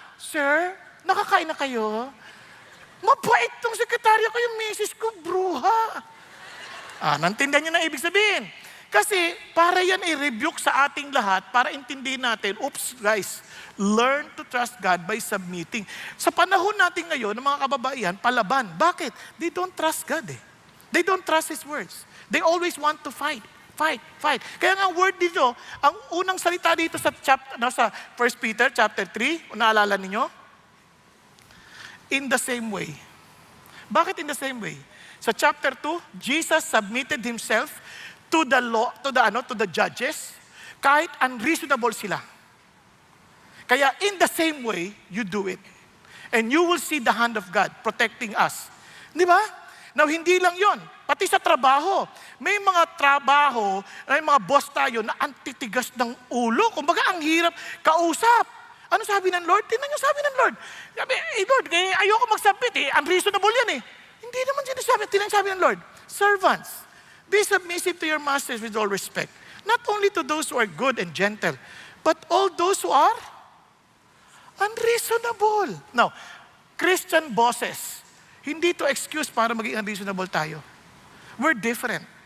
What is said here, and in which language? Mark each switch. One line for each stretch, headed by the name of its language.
Filipino: Sir, nakakain na kayo? Mabait tong sekretarya ko, yung misis ko, bruha. Nantindihan niyo na ibig sabihin. Kasi para yan i-rebuke sa ating lahat, para intindihin natin,
English: oops guys, learn to trust God by submitting.
Filipino: Sa panahon natin ngayon, ng mga kababaihan, palaban.
English: Bakit? They don't trust God eh. They don't trust His words. They always want to fight.
Filipino: Kaya nga word dito, ang unang salita dito sa 1 Peter chapter 3, naalala ninyo?
English: In the same way. Bakit in the same way? Sa chapter 2, Jesus submitted Himself to the law, to the judges, kahit unreasonable sila. Kaya in the same way, you do it. And you will see the hand of God protecting us.
Filipino: Di ba? Now, hindi lang yon. Pati sa trabaho. May mga trabaho, may mga boss tayo na antitigas ng ulo. Kumbaga, ang hirap kausap. Ano sabi ng Lord? Tingnan niyo sabi ng Lord. Sabi, Lord, ayoko mag-submit unreasonable yan Hindi naman sinasabi. Tingnan sabi ng Lord,
English: servants, be submissive to your masters with all respect. Not only to those who are good and gentle, but all those who are unreasonable. Now, Christian bosses,
Filipino: hindi to
English: excuse
Filipino: para maging
English: unreasonable tayo. We're different.